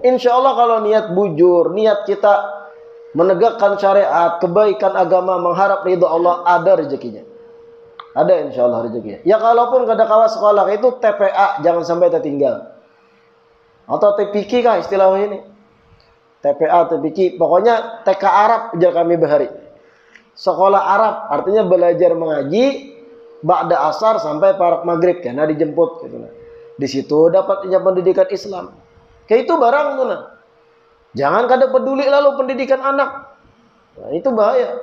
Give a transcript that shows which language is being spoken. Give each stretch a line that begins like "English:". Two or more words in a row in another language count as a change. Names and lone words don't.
Arabic: إن شاء الله
Indonesian: kalau niat bujur, niat kita menegakkan syariat, kebaikan agama, mengharap ridho Allah, ada rezekinya.
Banjar: Ada
Arabic: إن شاء الله
Banjar: rezekinya. Ya kalaupun kada kawas sekolah itu TPA, jangan sampai tertinggal.
Indonesian: Atau TPQ kah istilahnya ini?
Banjar: TPA, TPQ, pokoknya TK Arab aja kami bahari.
Indonesian: Sekolah Arab, artinya belajar mengaji
Arabic: بعد العصر
Indonesian: sampai parak maghrib, karena dijemput gitu. Di situ dapat pendidikan Islam. Kayak itu barang tuh nah.
Banjar: Jangan kada peduli lalu pendidikan anak.
Indonesian: Nah, itu bahaya.